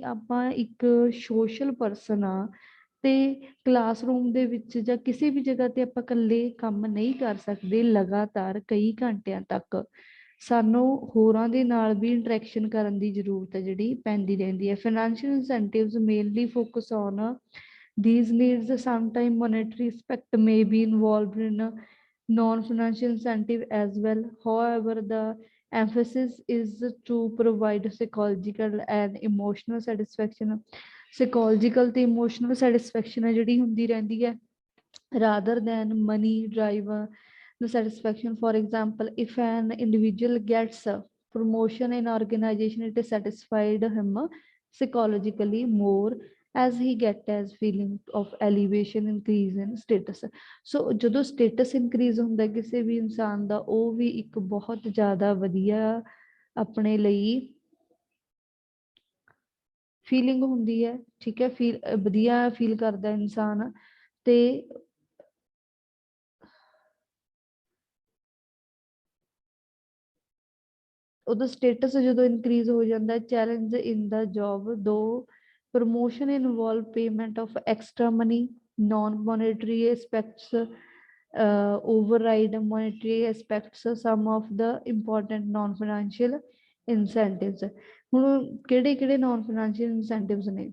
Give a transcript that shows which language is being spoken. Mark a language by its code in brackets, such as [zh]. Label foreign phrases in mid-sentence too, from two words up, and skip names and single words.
[pa] ਆਪਾਂ ਇੱਕ ਸੋਸ਼ਲ ਪਰਸਨ ਆ, ਤੇ ਕਲਾਸਰੂਮ ਦੇ ਵਿੱਚ ਜਾਂ ਕਿਸੇ ਵੀ ਜਗ੍ਹਾ ਤੇ ਆਪਾਂ ਇਕੱਲੇ ਕੰਮ ਨਹੀਂ ਕਰ ਸਕਦੇ ਲਗਾਤਾਰ ਕਈ ਘੰਟਿਆਂ ਤੱਕ। ਸਾਨੂੰ ਹੋਰਾਂ ਦੇ ਨਾਲ ਵੀ ਇੰਟਰੈਕਸ਼ਨ ਕਰਨ ਦੀ ਜ਼ਰੂਰਤ ਹੈ, ਜਿਹੜੀ ਪੈਂਦੀ ਰਹਿੰਦੀ ਹੈ। [en] financial incentives mainly focus on these needs. Sometimes monetary aspect may be involved in a non-financial incentive as well. However, the emphasis is to provide psychological and emotional satisfaction. [pa] Psychological ਤੇ [en] emotional satisfaction [pa] ਹੈ ਜਿਹੜੀ ਹੁੰਦੀ ਰਹਿੰਦੀ ਹੈ, [en] rather than money drive the satisfaction. For example, if an individual gets a promotion in organization, it is satisfied him psychologically more, as he get as feeling of elevation, increase in status. [pa] So ਜਦੋਂ [en] status increase [pa] ਹੁੰਦਾ ਕਿਸੇ ਵੀ ਇਨਸਾਨ ਦਾ, ਉਹ ਵੀ ਇੱਕ ਬਹੁਤ ਜ਼ਿਆਦਾ ਵਧੀਆ ਆਪਣੇ ਲਈ ਫੀਲਿੰਗ ਹੁੰਦੀ ਹੈ, ਠੀਕ ਹੈ, ਵਧੀਆ ਫੀਲ ਕਰਦਾ ਇਨਸਾਨ। ਤੇ ਉਹਦਾ ਸਟੇਟਸ ਜਦੋਂ ਇਨਕਰੀਜ਼ ਹੋ ਜਾਂਦਾ ਹੈ, [en] challenge in the job, though promotion involve payment of extra money, non monetary aspects override monetary aspects, some of the important non financial incentives। [pa] ਹੁਣ ਕਿਹੜੇ ਕਿਹੜੇ [en] non financial incentives [pa] ਨੇ?